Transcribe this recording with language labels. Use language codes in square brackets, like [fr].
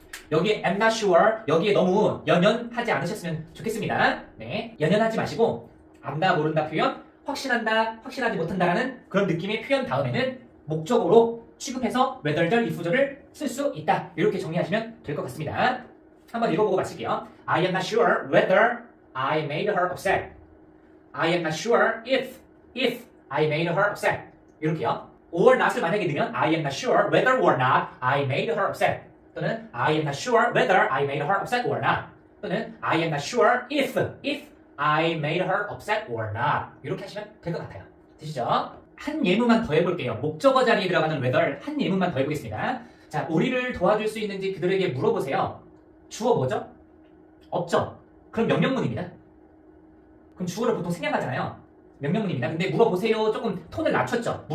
[ko] 여기에 am not sure 여기에 너무 연연하지 않으셨으면 좋겠습니다. 네, 연연하지 마시고 안다 모른다 표현, 확신한다 확신하지 못한다라는 그런 느낌의 표현 다음에는 목적어로 취급해서 whether절, if절을 쓸 수 있다. 이렇게 정리하시면 될 것 같습니다. 한번 읽어보고 마칠게요. [en] I am not sure whether I made her upset. I am not sure if I made her upset. [ko] 이렇게요. [en] or not을 [ko] 만약에 넣으면 [en] I am not sure whether or not I made her upset. [ko] 또는 [en] I am not sure whether I made her upset or not. 또는 I am not sure if I made her upset or not. [ko] 이렇게 하시면 될 것 같아요. 되시죠? 한 예문만 더 해볼게요. 목적어 자리에 들어가는 whether 한 예문만 더 해보겠습니다. 자, 우리를 도와줄 수 있는지 그들에게 물어보세요. 주어 뭐죠? 없죠? 그럼 명령문입니다. 그럼 주어를 보통 생략하잖아요. 명령문입니다. 근데 물어보세요 조금 톤을 낮췄죠.